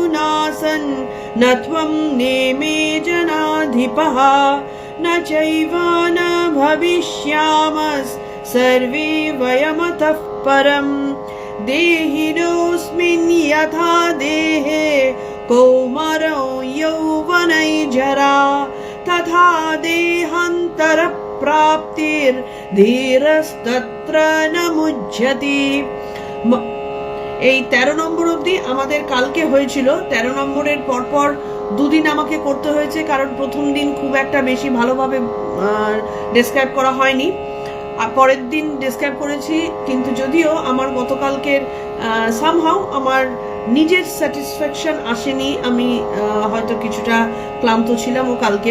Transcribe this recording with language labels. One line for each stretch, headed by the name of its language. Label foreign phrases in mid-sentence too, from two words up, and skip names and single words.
Sanskrit: नासन् न त्वं नेमे जनाधिपः न चैव न भविष्यामः सर्वे वयमतः परम् देहिनोऽस्मिन् यथा देहे कौमारो यौवनैर्जरा तथा देहान्तरप्राप्तिर्धीरस्तत्र न मुह्यति।
Bangla: এই 13 নম্বর অবধি আমাদের কালকে হয়েছিল। 13 নম্বরের পরপর দুদিন আমাকে করতে হয়েছে, কারণ প্রথম দিন খুব একটা বেশি ভালোভাবে ডেসক্রাইব করা হয়নি, আর পরের দিন ডেসক্রাইব করেছি। কিন্তু যদিও আমার গতকালকের সামহাউ আমার নিজের স্যাটিসফ্যাকশন আসেনি, আমি হয়তো কিছুটা ক্লান্ত ছিলাম ও কালকে।